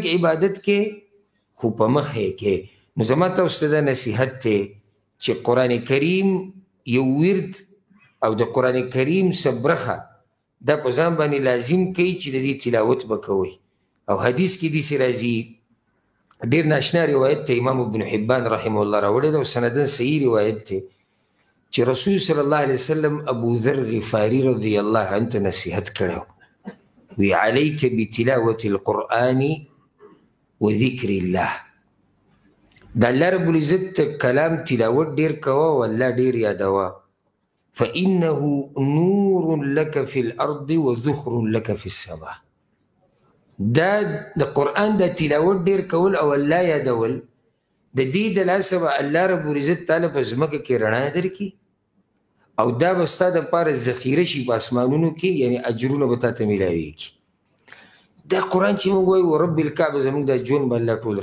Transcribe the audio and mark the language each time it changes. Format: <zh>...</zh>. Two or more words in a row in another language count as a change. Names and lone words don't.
<ps>عبادت کې خو په مخه یې کې نو زما تاسو ته دا نصیحت دی چې قرآن کریم یو ورد او د قرآن کریم څه برخه دا په ځان باندې لازم کوي چې د دې تلاوت به کوئ او حدیث کې داسې راځي ډېر ناشنا روایت ته امام ابن حبان رحمه الله راوړی دی او سندن صحیح روایت دی چې رسول</ps> <ar>صلی الله علیه وسلم</ar> <ps>ابو ذر غفاري</ps> <ar>رضی الله عنه</ar> <ps>ته نصیحت کړی وی</ps> <ar>علیک بتلاوة القرآن وذکر الله</ar> <ps>د الله رب العزت کلام تلاوت ډېر کوه او الله ډېر یادوه</ps> <ar>فإنه نور لك في الأرض وذخر لك في السماء</ar> <ps>دا د قرآن د تلاوت ډېر کول او الله یادول د دې د لاسه به الله رب العزت تعالی په ځمکه کې رڼا درکړي او دا به ستا دپاره ذخیره شي په اسمانونو کې یعنې اجرونه به تا ته میلاویږي دا قرآن چې موږ وایو</ps> <ar>رب الکعبه</ar> <ps>زموږ دا ژوند به الله ټول</ps>